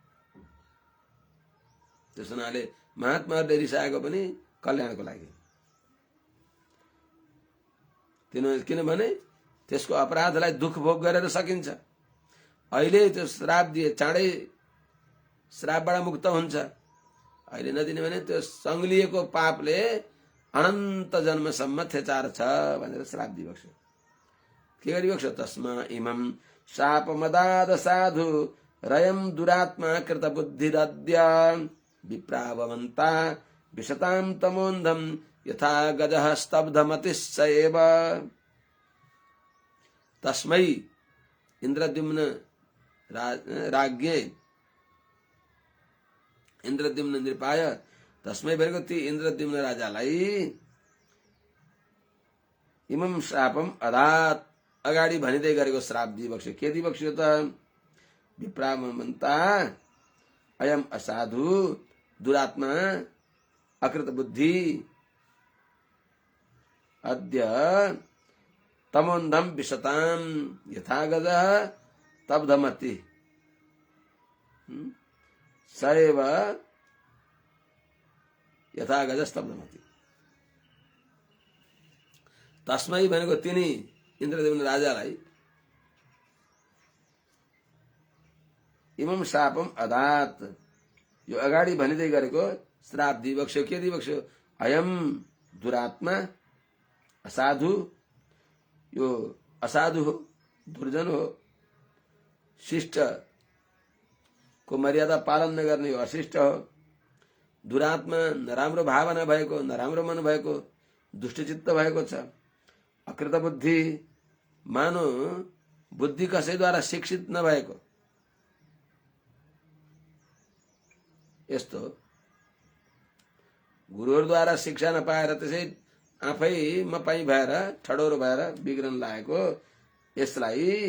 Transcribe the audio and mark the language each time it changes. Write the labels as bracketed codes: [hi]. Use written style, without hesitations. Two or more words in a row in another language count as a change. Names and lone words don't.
[ne] त्यस हुनाले महात्माहरूले रिसाएको पनि कल्याणको लागि, किनभने त्यसको अपराधलाई दुःख भोग गरेर सकिन्छ। अहिले त्यो श्राप दिए चाँडै श्रापबाट मुक्त हुन्छ, अहिले नदिने भने त्यो सङ्लिएको पापले अनन्त जन्मसम्म थेचार छ भनेर श्राप दिइबक्स्यो। के गरिबक्स्यो? [sa] तस्मा इमं शापमदाद साधु रयम दुरात्मा कृत बुद्धिरद्य विप्रावन्ता विशतां तमोन्धम यथा गजः स्तब्धमतिश्च एव। तस्मै इन्द्रद्युम्न राज्ञे इन्द्रद्युम्न नृपाय, [ne] तस्मै भनेको ती इन्द्रद्युम्न राजालाई [sa] इमं श्रापम अदात [ne] अगाडि भनिँदै गरेको श्राप दिइबक्स्यो। के दिइबक्स्यो त? [sa] विप्रावन्ता अयम असाधु दुरात्मा अकृत बुद्धि अद्य तमोन्धम विशताम यथा गजः स्तब्धमति सैव यथा गजः स्तब्धमति। [ne] तस्मै भनेको तिनी इन्द्रदेवले राजालाई [sa] इमं शापम अदात, [ne] यो अगाडि भनिँदै गरेको श्राप दिइबक्स्यो। के दिइबक्स्यो? [sa] अयम दुरात्मा असाधु, [ne] यो असाधु हो, दुर्जन हो, शिष्ट को मर्यादा पालन नगर्ने हो, अशिष्ट हो। दुरात्मा नराम्रो भावना भएको, नराम्रो मन भएको, दुष्टचित्त भएको छ। [sa] अकृत बुद्धि [ne] मानो बुद्धि कसैद्वारा शिक्षित नभएको, यस्तो गुरुहरूद्वारा शिक्षा नपाएर त्यसै आफै मपाई भएर ठडोरो भएर बिग्रन लागेको यसलाई